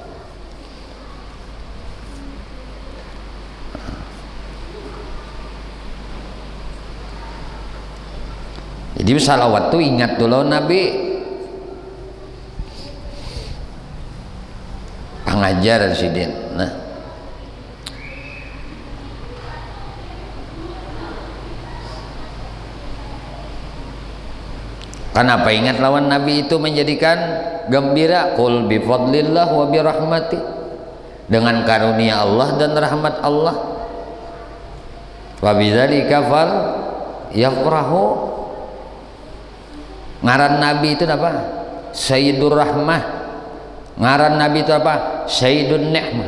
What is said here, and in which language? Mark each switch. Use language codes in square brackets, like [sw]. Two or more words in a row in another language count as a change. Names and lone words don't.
[bjn] Jadi salawat tuh ingat dulu Nabi, pengajar Sidin. Nah, kenapa ingat lawan Nabi itu menjadikan gembira? [ar] قل بفضل الله وبرحمته, [id] dengan karunia Allah dan rahmat Allah. [ar] وبذلك فليفرحوا. [bjn] Ngaran Nabi itu apa? Sayyidur Rahmah. Ngaran Nabi itu apa? Sayyidun Ni'mah.